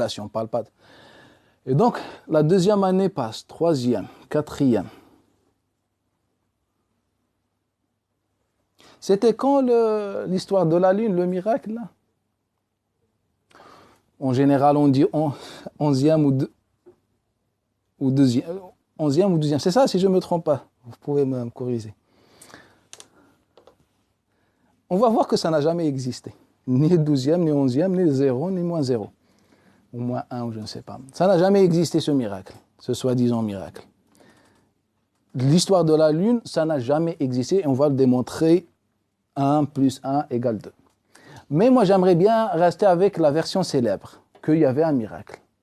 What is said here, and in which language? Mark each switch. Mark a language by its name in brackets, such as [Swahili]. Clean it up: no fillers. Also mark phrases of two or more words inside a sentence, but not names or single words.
[French] On parle pas de... Et donc, la deuxième année passe, troisième, quatrième. C'était quand l'histoire de la lune, le miracle là? En général, on dit 11e ou 12e. 11e ou 12e, c'est ça si je ne me trompe pas. Vous pouvez me corriger. On va voir que ça n'a jamais existé. Ni 12e, ni 11e, ni 0, ni moins 0. Ou moins 1, ou je ne sais pas. Ça n'a jamais existé ce miracle, ce soi-disant miracle. L'histoire de la Lune, ça n'a jamais existé et on va le démontrer 1 plus 1 égale 2. Mais moi, j'aimerais bien rester avec la version célèbre, qu'il y avait un miracle.